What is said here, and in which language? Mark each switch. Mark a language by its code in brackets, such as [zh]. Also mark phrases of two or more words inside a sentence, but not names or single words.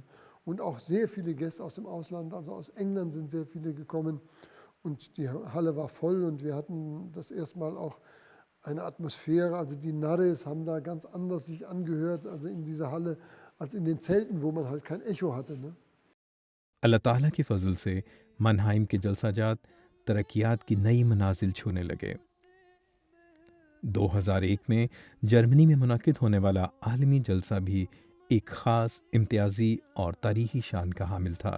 [de] Und auch sehr viele Gäste aus dem Ausland, also aus England sind sehr viele gekommen und die Halle war voll und wir hatten das erste Mal auch eine Atmosphäre, also die Nares haben da ganz anders sich angehört, also in dieser Halle, als in den Zelten, wo man halt kein Echo hatte. Ne? [ur] اللہ تعالیٰ کے فضل سے منہائم کے جلسہ جات ترقیات کی نئی منازل چھونے لگے۔ 2001 میں جرمنی میں منعقد ہونے والا عالمی جلسہ بھی ایک خاص امتیازی اور تاریخی شان کا حامل تھا۔